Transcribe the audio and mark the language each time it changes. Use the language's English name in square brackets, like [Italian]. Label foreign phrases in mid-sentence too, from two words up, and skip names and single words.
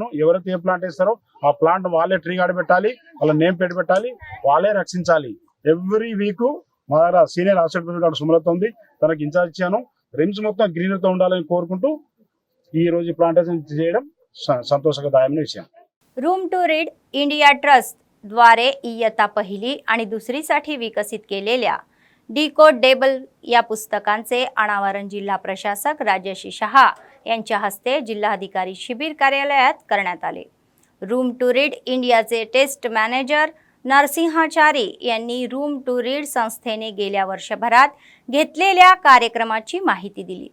[Telugu] ఎవరైతే ఏ ప్లాంట్ వేస్తారో ఆ ప్లాంట్ వాళ్ళే [English] tree guard [Telugu] పెట్టాలి, వాళ్ళ [English] name plate [Telugu] పెట్టాలి, వాళ్ళే రక్షించాలి. [English] every week [Telugu] మా దగ్గర [English] senior assistant doctor [Telugu] సుమలత ఉంది, తనకి ఇన్ఛార్జ్ ఇచ్చాను. రిమ్స్ మొత్తం గ్రీనరీతో ఉండాలని కోరుకుంటూ ఈ రోజు ప్లాంటేషన్ చేయడం సంతోషదాయమైన విషయం. [Marathi] रूम टू रीड इंडिया ट्रस्ट द्वारे इयत्ता पहिली आणि दुसरीसाठी विकसित केलेल्या डिकोडेबल या पुस्तकांचे अनावरण जिल्हा प्रशासक राजश्री शहा यांच्या हस्ते जिल्हाधिकारी शिबिर कार्यालयात करण्यात आले. रूम टू रीड इंडियाचे [English] test manager [Marathi] नरसिंहाचारी यांनी रूम टू रीड संस्थेने गेल्या वर्षभरात घेतलेल्या कार्यक्रमाची माहिती दिली.